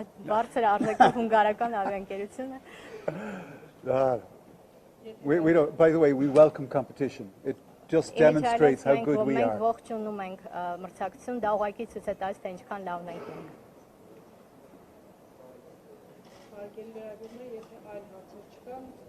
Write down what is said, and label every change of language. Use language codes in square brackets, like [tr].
[hy] Բարձր արձակով հունգարական ավիաընկերությունը։ [en] We don't, by the way, we welcome competition. It just demonstrates how good we [hy] Մենք [en] are. [hy] ողջունում ենք մրցակցություն, դա ուղղակի ցույց է տալիս, թե ինչքան լավն ենք մենք։ Հարգելի լրագրողներ, եթե այլ հարցեր չկան,